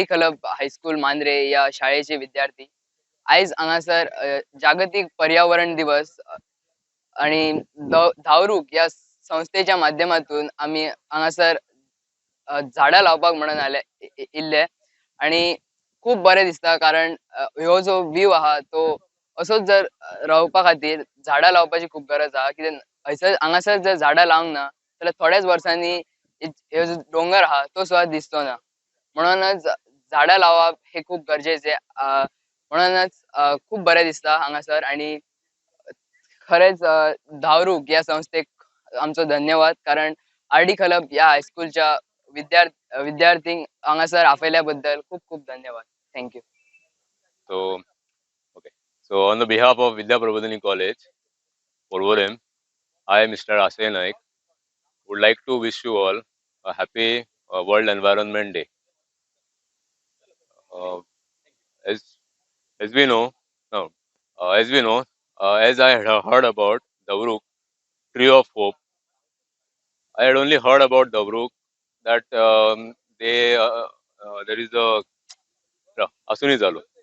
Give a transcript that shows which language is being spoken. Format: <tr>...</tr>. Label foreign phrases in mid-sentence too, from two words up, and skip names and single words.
<mr>क्लब हायस्कूल मांद्रे या शाळेचे विद्यार्थी.</mr> <kok>आयज हांगासर जागतिक पर्यावरण दिवस आणि धावरूक या संस्थेच्या माध्यमातून आम्ही हांगासर झाडां लावपाक म्हणून इल्ले आणि खूप बरें दिसता, कारण ह्यो जो व्ह्यू आहा तो असोच जर रावपा खातीर झाडां लावपाची खूप गरज आहा. कित्याक हांगासर जर झाडां लावंक ना जाल्यार थोड्याच वर्सांनी ह्यो जो डोंगर आहा तो सुद्धा दिसचो ना. म्हणूनच झाडां लावप हे खूप गरजेचे. म्हणूनच खूप बरें दिसता हांगासर आणि खरेंच धावरूक या संस्थेक आमचो धन्यवाद, कारण आर.डी. क्लब या हायस्कूलच्या विद्यार्थींक हांगासर आपयल्या बद्दल खूप खूप धन्यवाद. थँक्यू.</kok> <en>So, okay. So, on the behalf of Vidya Prabodhini College, Porvorim, I, Mr. Asay Naik, would like to wish you all a happy World Environment Day. Uh, as as we know, no, as we know, as I had heard about Davruk, Tree of Hope, I had only heard about Davruk that there is a Asuni Zalu.</en>